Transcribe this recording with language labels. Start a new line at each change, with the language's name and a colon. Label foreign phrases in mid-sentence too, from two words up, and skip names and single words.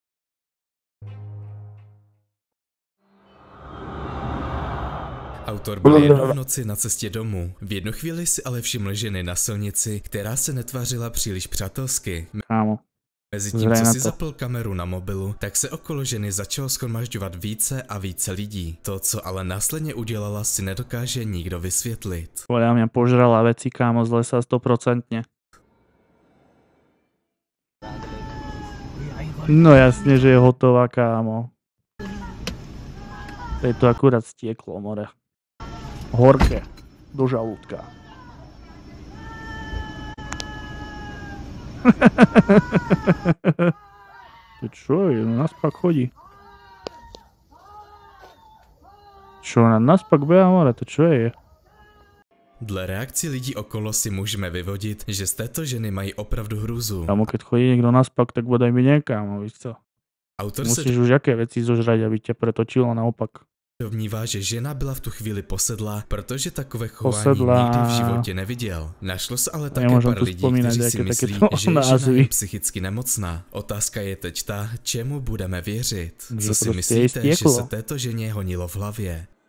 Czech: Autor byl jednou v noci na cestě domů. V jednu chvíli si ale všiml ženy na silnici, která se netvářila příliš přátelsky.
Slovak: Kámo.
Czech: Mezitím, Zraj co na si to. zapl kameru na mobilu, tak se okolo ženy začalo shromažďovat více a více lidí. To, co ale následně udělala, si nedokáže nikdo vysvětlit.
Slovak: Podľa mňa požrala veci, kámo, z lesa 100%. No jasne, že je hotová, kámo. To je to akurát stieklo, more. Horké. Do žalúdka. To čo je? No naspak chodí. Čo, na naspak beha, more? To čo je?
Czech: Dle reakcí lidí okolo si můžeme vyvodit, že z této ženy mají opravdu hrůzu.
Slovak: Kámo, keď chodí niekto naspak, tak bodaj mi nie, kámo,
Czech: víš co? Autor se
Slovak: Musíš už aké veci zožrať, aby ťa pretočilo naopak.
Czech: domnívá, že žena byla v tu chvíli posedlá, protože takové chování Posedlá. nikdy v životě neviděl. Našlo se ale také
Slovak: Nemôžem
Czech: pár
Slovak: tu
Czech: lidí,
Slovak: spomínať
Czech: kteří si
Slovak: nejaké
Czech: myslí,
Slovak: takéto
Czech: že je žena
Slovak: názvy.
Czech: je psychicky nemocná. Otázka je teď ta, čemu budeme věřit.
Slovak: Že
Czech: Co si
Slovak: prostě
Czech: myslíte,
Slovak: je
Czech: že
Slovak: stieklo.
Czech: se této ženě honilo v hlavě?